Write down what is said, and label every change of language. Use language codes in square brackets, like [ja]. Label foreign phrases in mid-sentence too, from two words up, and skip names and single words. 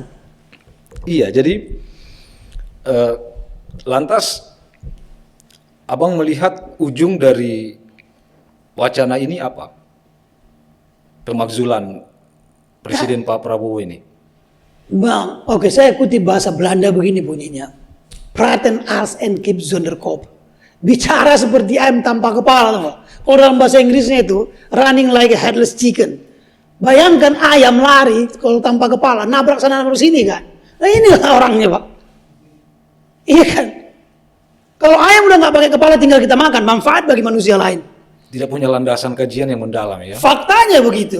[id] Iya, jadi lantas Abang melihat ujung dari wacana ini apa? Pemakzulan Presiden Pak Prabowo ini. Bang, oke, saya kutip bahasa Belanda begini bunyinya. [nl] Praten als en kip zonder kop. [id] Bicara seperti ayam tanpa kepala. Kalau dalam bahasa Inggrisnya itu [en] running like a headless chicken. [id] Bayangkan ayam lari kalau tanpa kepala, nabrak sana nabrak sini kan. Nah inilah orangnya Pak. Iya kan? Kalau ayam udah nggak pakai kepala tinggal kita makan, manfaat bagi manusia lain. Tidak punya landasan kajian yang mendalam ya. Faktanya begitu.